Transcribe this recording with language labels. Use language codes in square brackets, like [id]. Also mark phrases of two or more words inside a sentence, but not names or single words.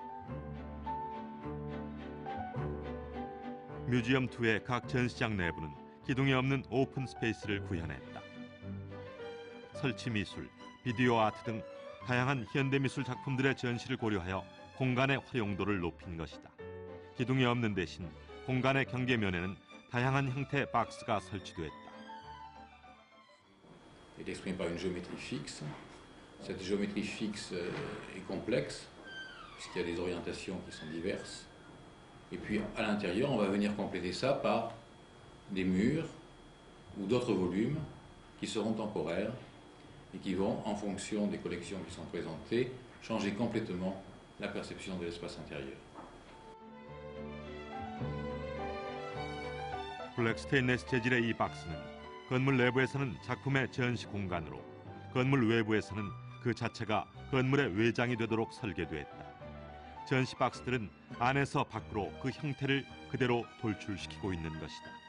[ko] 뮤지엄 2의 각 전시장 내부는 기둥이 없는 오픈 스페이스를 구현했다. 설치 미술, 비디오 아트 등 다양한 현대미술 작품들의 전시를 고려하여 공간의 활용도를 높인 것이다. 기둥이 없는 대신 공간의 경계면에는 다양한 형태의 박스가 설치됐다. [fr] Il est exprimé par une géométrie fixe. Cette géométrie fixe est complexe, puisqu'il y a des orientations qui sont diverses. Et puis à l'intérieur, on va venir compléter ça par des murs ou d'autres volumes qui seront temporaires et qui vont, en fonction des collections qui sont présentées, changer complètement la perception de l'espace intérieur. [ko] 블랙 스테인레스 재질의 이 박스는 건물 내부에서는 작품의 전시 공간으로, 건물 외부에서는 그 자체가 건물의 외장이 되도록 설계됐다. 전시 박스들은 안에서 밖으로 그 형태를 그대로 돌출시키고 있는 것이다.